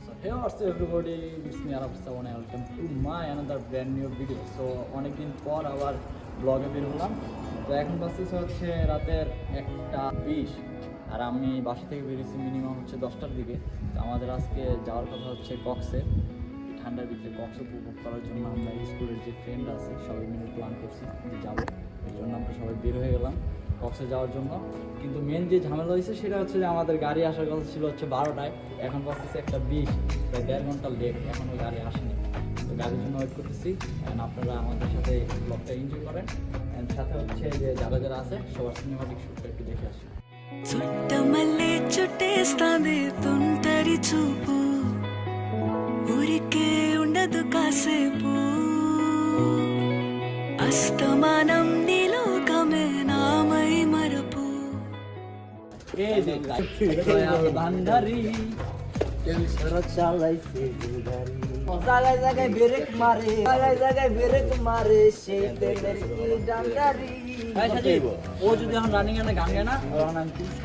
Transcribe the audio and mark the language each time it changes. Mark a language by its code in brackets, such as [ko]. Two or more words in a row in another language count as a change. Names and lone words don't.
[en] Hey, what's up everybody? It's me Araf Sawan. Welcome to my another brand new video. [bn] So অনেকদিন পর আবার ব্লগে বের হলাম। তো এখন বাজতেছে হচ্ছে রাতের 1:20 আর আমি বাসা থেকে বেরিয়েছি মিনিমাম হচ্ছে 10টার দিকে। তো আমাদের আজকে যাওয়ার কথা হচ্ছে কক্সে, ঠান্ডার ভিতরে কক্সে উপভোগ করার জন্য আমরা স্কুলের যে ফ্রেন্ড আছে সবাই মিলে প্ল্যান করছি যে যাবো। এর জন্য আমরা সবাই বের হয়ে গেলাম কক্সে যাওয়ার জন্য। কিন্তু মেন যে ঝামেলা হয়েছে সেটা হচ্ছে যে আমাদের গাড়ি আসার কথা ছিল হচ্ছে 12টায়, এখন বাজতেছে 1:20, প্রায় 1.5 ঘন্টা লেট, এখনও গাড়ি আসেনি। তো গাড়ির জন্য ওয়েট করতেছি। অ্যান্ড আপনারা আমাদের সাথে ব্লগটা এনজয় করেন। অ্যান্ড সাথে হচ্ছে যে যারা যারা আছে সবার [en] cinematic shoot [bn] একটু দেখে আসি। [te] చుట్టమల్లే చుట్టేస్తాంది తుంటరి చూపు ఊరికే ఉండదు కాసేపు అస్తమానం నీలోకమే నామై మరపు [bn] এই যে ভান্ডারি চালাইছে জায়গায় জায়গায় ব্রেক মারে, জায়গায় জায়গায় ব্রেক মারে, সেই তেলের কি ডান্ডারি। ও যদি এখন রানিং এনে গান গায় না, তখন আমি পুরস্কার